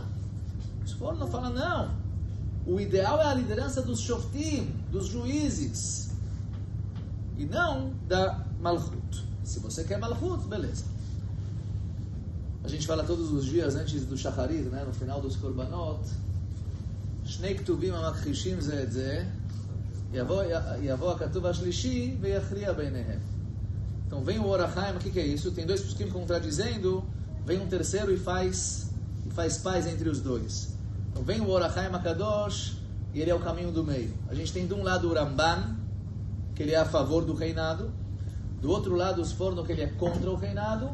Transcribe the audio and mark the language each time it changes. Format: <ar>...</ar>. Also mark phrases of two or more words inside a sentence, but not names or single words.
<pt>Os Forno falam, não, o ideal é a liderança dos Shoftim, dos juízes, e não da Malchut. Se você quer Malchut, beleza. A gente fala todos os dias antes do Shacharit, né, no final dos Korbanot,</pt> <he>שני כתובים המכחישים זה את זה יבוא הכתוב השלישי ויכריע ביניהם.</he> <pt>Então vem o Or HaChaim, o que é isso? Tem 2 poskim contradizendo, vem um terceiro e faz paz entre os 2. Então vem o Or HaChaim HaKadosh, e ele é o caminho do meio. A gente tem de um lado o Ramban, que ele é a favor do reinado, do outro lado os Forno, que ele é contra o reinado.</pt>